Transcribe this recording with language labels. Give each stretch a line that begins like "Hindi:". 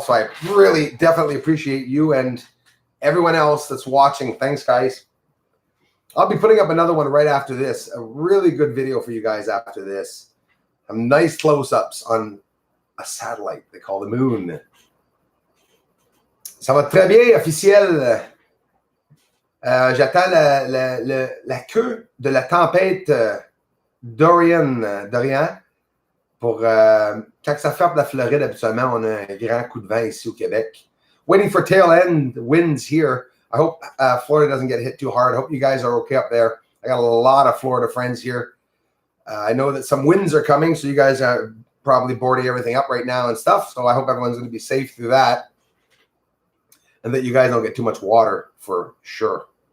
English: So I really definitely appreciate you and everyone else that's watching. Thanks, guys. I'll be putting up another one right after this. A really good video for you guys after this. Some nice close-ups on a satellite they call the moon.
French: Ça va très bien, officiel. J'attends la queue de la tempête Dorian pour quand ça frappe la Floride, habituellement, on a un grand coup de vent ici au Québec.
English: Waiting for tail end winds here. I hope Florida doesn't get hit too hard. I hope you guys are okay up there. I got a lot of Florida friends here. I know that some winds are coming, so you guys are probably boarding everything up right now and stuff. So I hope everyone's going to be safe through that. And that you guys don't get too much water for sure.